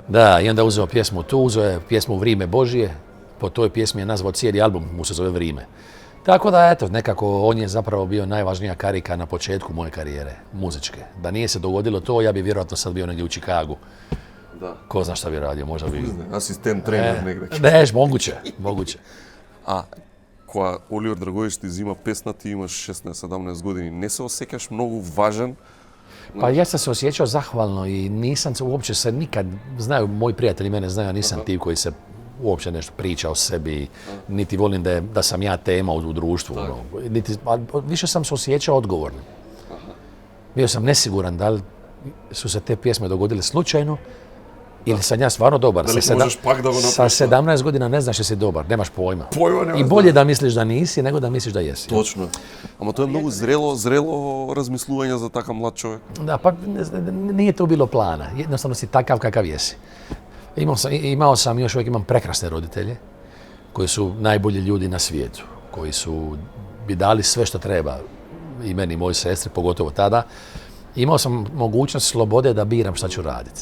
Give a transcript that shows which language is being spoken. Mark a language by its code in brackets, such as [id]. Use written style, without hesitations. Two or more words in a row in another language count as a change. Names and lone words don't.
[hr] Da, i onda uzeo pjesmu tu, uzeo je pjesmu Vrime Božije. Po toj pjesmi je nazvao cijeli album, mu se zove Vrime. Tako da, eto, nekako on je zapravo bio najvažnija karika na početku moje karijere, muzičke. Da nije se dogodilo to, ja bi vjerojatno sad bio negdje u Chicagu. Da. Ko zna šta bi radio, možda bi... Asistent, trener negdje. Moguće. [mk] A кога Оливер Драгоевич ти зима песна, ти имаш 16-17 години, не се осеќаш многу важен [hr] Pa ja sam se osjećao zahvalno i nisam se uopće se nikad, znaju moji prijatelji mene znaju, nisam tip koji se uopće nešto priča o sebi, niti volim da sam ja tema u društvu. Više sam se osjećao odgovornim. Bio sam nesiguran da li su se te pjesme dogodile slučajno ili sam ja stvarno dobar. [mk] Дали можеш пак да го направиш? [hr] Sa 17 godina ne znaš da si dobar, nemaš pojma. I bolje da misliš da nisi nego da misliš da jesi. [mk] Точно. Ама тоа е многу зрело размислување за така млад човек. [hr] Da, pa nije to bilo plana. Jednostavno si takav kakav jesi. Imao sam, još uvijek imam prekrasne roditelje koji su najbolji ljudi na svijetu, koji su bi dali sve što treba i meni i mojoj sestri, pogotovo tada. Imao sam mogućnost slobode da biram šta ću raditi.